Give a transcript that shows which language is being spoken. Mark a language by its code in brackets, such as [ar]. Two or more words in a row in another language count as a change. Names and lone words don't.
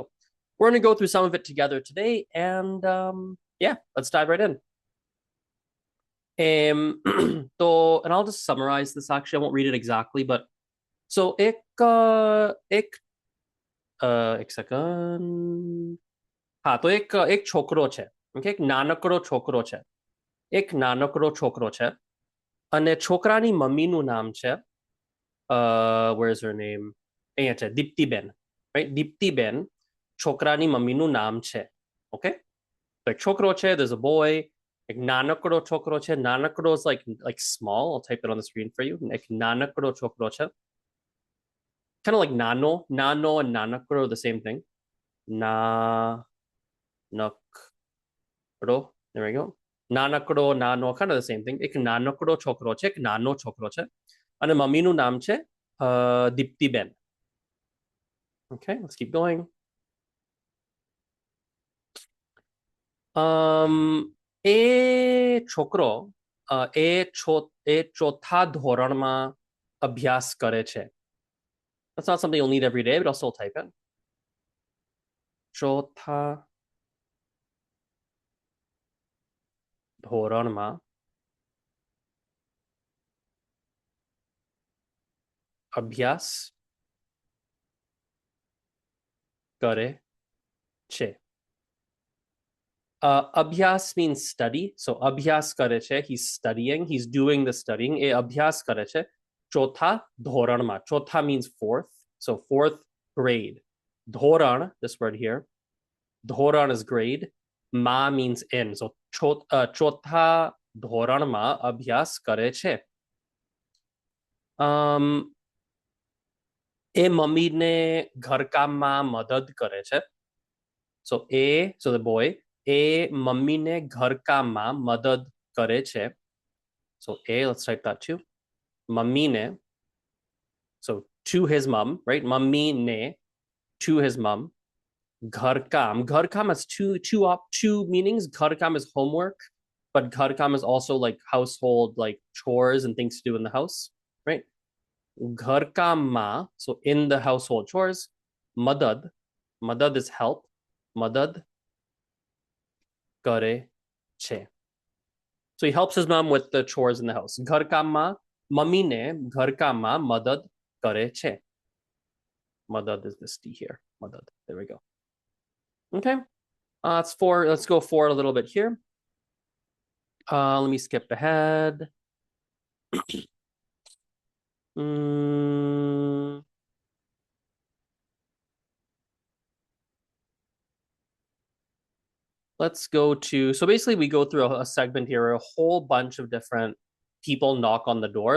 [en] We're going to go through some of it together today, and yeah, let's dive right in. And I'll just summarize this actually. I won't read it exactly, but so [hi] एक सेकंड हाँ तो [gu] એક છોકરો છે ઓકે એક નાનકડો છોકરો છે એક નાનકડો છોકરો છે અને છોકરાની મમ્મીનું નામ છે [en] where is her name [gu] અહીંયા છે દીપ્તિબેન right દીપ્તિબેન છોકરાની મમ્મીનું નામ છે ઓકે તો એક છોકરો છે [en] there's a boy [gu] એક નાનકડો છોકરો છે નાનકડો [en] is like small. I'll type it on the screen for you. [gu] એક નાનકડો છોકરો છે [en] kind of like nano and nanakro are the same thing. Na nakro. There we go. Nanakro, nano, kind of the same thing. [gu] એક નાનકડો છોકરો છે, એક નાનો છોકરો છે. અને મમ્મીનું નામ છે દીપ્તિબેન. [en] Okay, let's keep going. [gu] એ છોકરો એ ચોથા ધોરણમાં અભ્યાસ કરે છે. [en] That's not something you'll need every day, but I'll still type it. [gu] ચોથા ધોરણમાં અભ્યાસ કરે છે. [en] Abhyas means study. So [gu] અભ્યાસ કરે છે. [en] He's studying. He's doing the studying. [gu] એ અભ્યાસ કરે છે. ચોથા ધોરણમાં. [en] ચોથા means fourth. So fourth grade. ધોરણ, this word here. ધોરણ is grade. Ma means in. [gu] So ચોથા ધોરણમાં અભ્યાસ કરે છે. એ મમ્મીને ઘરકામમાં મદદ કરે છે. [en] So the boy, [gu] એ મમ્મીને ઘરકામમાં મદદ કરે છે. [en] So let's type that too. મમ્મીને, so to his mom, right? મમ્મીને, to his mom. [gu] ઘર કામ [en] has two meanings. [gu] ઘર કામ [en] is homework, but [gu] ઘર કામ [en] is also like household, like chores and things to do in the house, right? [gu] ઘર કામ માં, [en] so in the household chores. Madad, madad is help. [gu] મદદ કરે છે. [en] So he helps his mom with the chores in the house. [gu] ઘર કામ માં, મમ્મી ને ઘર કામ માં મદદ કરે છે. [en] Madad is this T here. Madad. There we go. Okay. It's four. Let's go forward a little bit here. Let me skip ahead. Mm, let's go to, so basically we go through a segment here where a whole bunch of different people knock on the door.